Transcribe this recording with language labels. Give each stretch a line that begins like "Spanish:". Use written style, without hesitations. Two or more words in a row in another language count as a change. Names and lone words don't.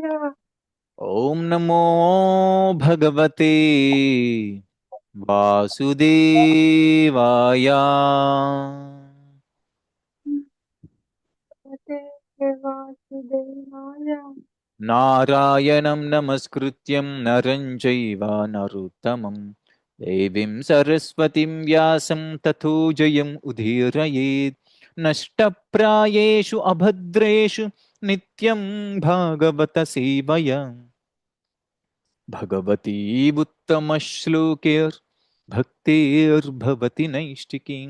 Sanskrit: ఓం నమో భగవతే వాసుదేవాయ. భగవతే వాసుదేవాయ. నారాయణం నమస్కృత్యం నరం చైవ నరోత్తమం దేవీం సరస్వతిం వ్యాసం తతో జయం ఉదీరయేత్. నష్టప్రాయేషు అభద్రేషు నిత్యం భాగవత సేవయా భగవతీ ఉత్తమశ్లోకేర్ భక్తిర్భవతి నైష్టికీం.